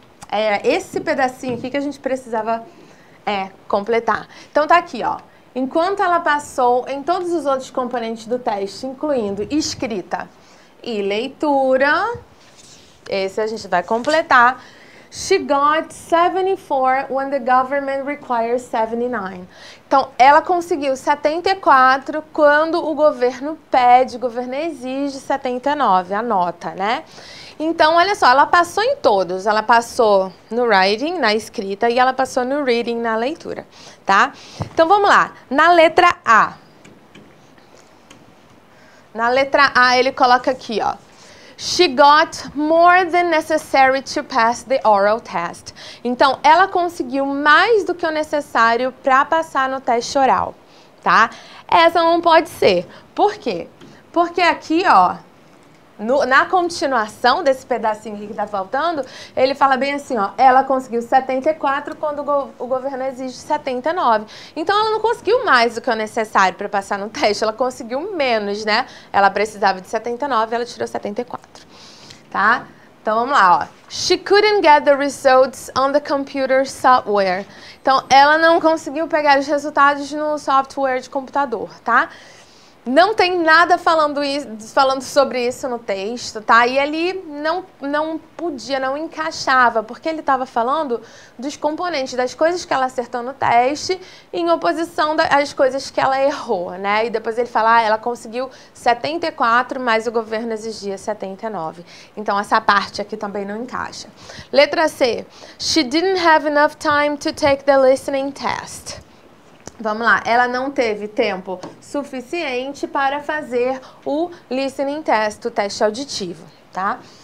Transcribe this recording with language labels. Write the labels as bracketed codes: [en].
[pt] É esse pedacinho aqui que a gente precisava... completar. Então, tá aqui, ó. Enquanto ela passou em todos os outros componentes do teste, incluindo escrita e leitura, esse a gente vai completar. [en] She got 74 when the government requires 79. [pt] Então, ela conseguiu 74 quando o governo pede, o governo exige 79, a nota, né? Então, olha só, ela passou em todos. Ela passou no writing, na escrita, e ela passou no reading, na leitura, tá? Então, vamos lá. Na letra A. Na letra A, ele coloca aqui, ó. [en] She got more than necessary to pass the oral test. [pt] Então, ela conseguiu mais do que o necessário para passar no teste oral, tá? Essa não pode ser. Por quê? Porque aqui, ó, na continuação desse pedacinho aqui que tá faltando, ele fala bem assim, ó, ela conseguiu 74 quando o governo exige 79. Então, ela não conseguiu mais do que o necessário para passar no teste, ela conseguiu menos, né? Ela precisava de 79, ela tirou 74, tá? Então, vamos lá, ó. [en] She couldn't get the results on the computer software. [pt] Então, ela não conseguiu pegar os resultados no software de computador, tá? Não tem nada falando sobre isso no texto, tá? E ele não podia, não encaixava, porque ele estava falando dos componentes, das coisas que ela acertou no teste, em oposição às coisas que ela errou, né? E depois ele fala, ela conseguiu 74, mas o governo exigia 79. Então, essa parte aqui também não encaixa. Letra C. [en] She didn't have enough time to take the listening test. [pt] Vamos lá, ela não teve tempo suficiente para fazer o listening test, o teste auditivo, tá?